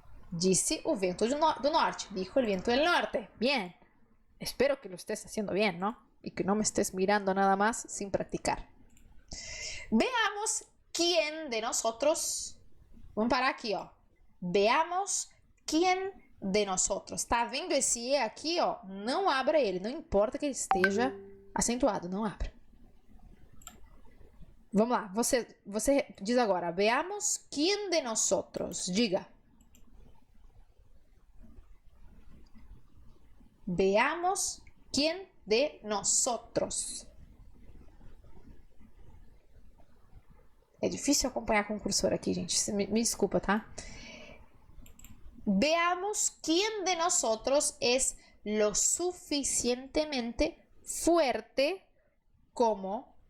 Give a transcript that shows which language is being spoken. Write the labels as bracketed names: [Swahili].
[Portuguese] Disse o vento do norte. [Spanish] Dijo el viento del norte. Bien. Espero que lo estés haciendo bien, ¿no? Y que no me estés mirando nada más sin practicar. Veamos quién de nosotros... [Portuguese] Vamos parar aqui, ó. [Spanish] Veamos quién de nosotros. [Portuguese] Tá vendo esse E aqui, ó? Não abra ele. Não importa que ele esteja acentuado. Não abra. Vamos lá. Você diz agora. [Spanish] Veamos quién de nosotros. [Portuguese] Diga. [Spanish] Veamos quién de nosotros. [Portuguese] É difícil acompanhar com o cursor aqui, gente. Me desculpa, tá? [Spanish] Veamos quién de nosotros es lo suficientemente fuerte como...